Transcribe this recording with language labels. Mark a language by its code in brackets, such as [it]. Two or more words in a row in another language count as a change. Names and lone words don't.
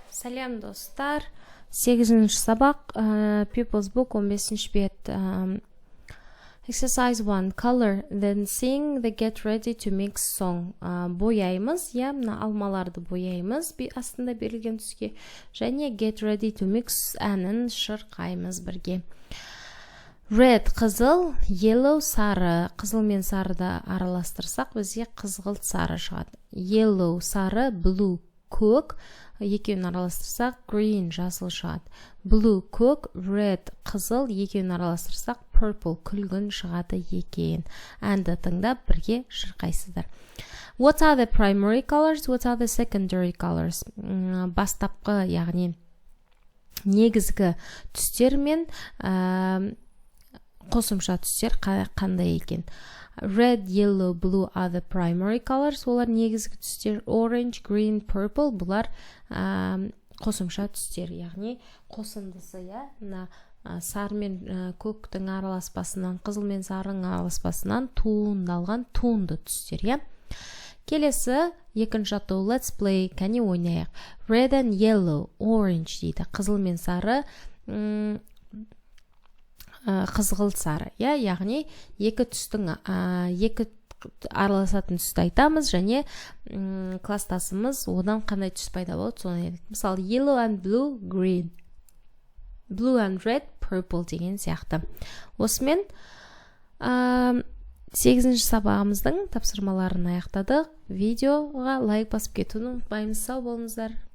[kk] Сәлем достар. 8-ші сабақ, People's Book 15-ші бет. [en] Exercise 1. Color, then sing the get ready to mix song. [kk] Бояймыз, мына алмаларды бояймыз, астында берілген түске. Және [en] get ready to mix [kk] әнін шырқаймыз бірге. Red қызыл, yellow сары. Қызыл мен сарыда араластырсақ, бізге қызғылт сары шығады. Yellow сары, blue көк. Екеуін араластырсақ, green жасыл шығады. Blue көк, red қызыл, екеуін араластырсақ, purple күлгін шығады екен. Әнді тыңдап бірге шырқайсыздар. [en] What are the primary colors? What are the secondary colors? [kk] Бастапқы, яғни негізгі түстер мен қосымша түстер қандай екен? [en] Red, yellow, blue are the primary colors. [kk] Олар негізгі түстер. [en] Orange, green, purple [kk] бұлар қосымша түстер. Яғни қосындысы, сары мен көктің араласпасынан, қызыл мен сарының араласпасынан туындалған туынды түстер. Келесі екінші атау. [en] Let's play. [kk] Кәне ойнайық. [en] Red and yellow, orange дейді. [kk] Қызыл мен сары қызғылт сары. Яғни екі түстің екі араласатын түсті айтамыз және кластасымыз одан қандай түс пайда болады соны айтады. Мысалы, [en] yellow and blue, green. Blue and red, purple [kk] деген сияқты. Осымен 8-ші сабағымыздың тапсырмаларын аяқтадық. Видеоға лайк басып кетуді ұмытпаймыз. Сау болыңыздар.